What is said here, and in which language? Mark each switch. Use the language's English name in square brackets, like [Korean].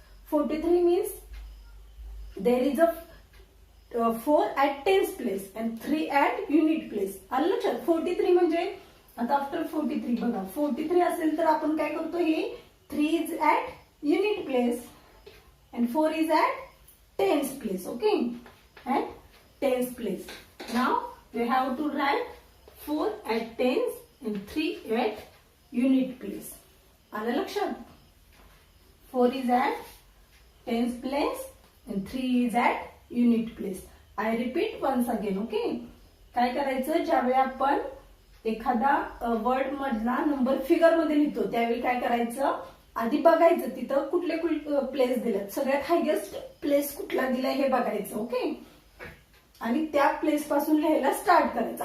[English] 43 means there is a 4 at tens place and 3 at unit place. [Marathi] आलं लक्षात. 43 म्हणजे आता आफ्टर 43 बघा, 43 असेल तर आपण काय करतो, हे [English] 3 is at unit place and 4 is at tens place. Okay, at tens place. Now we have to write 4 at tens and 3 at unit place. [Marathi] आलं लक्षात. [English] 4 is at tens place and 3 is at unit place. I repeat once again. [Marathi] Okay, काय करायचं, ज्यावेळी आपण एखादा word मधला number figure मध्ये लिहितो त्यावेळी काय करायचं, आधी बघायचं तिथं कुठले प्लेस दिलेत, सगळ्यात हायेस्ट प्लेस कुठला दिलाय हे बघायचं. ओके, आणि त्या प्लेस पासून लिहायला स्टार्ट करायचं.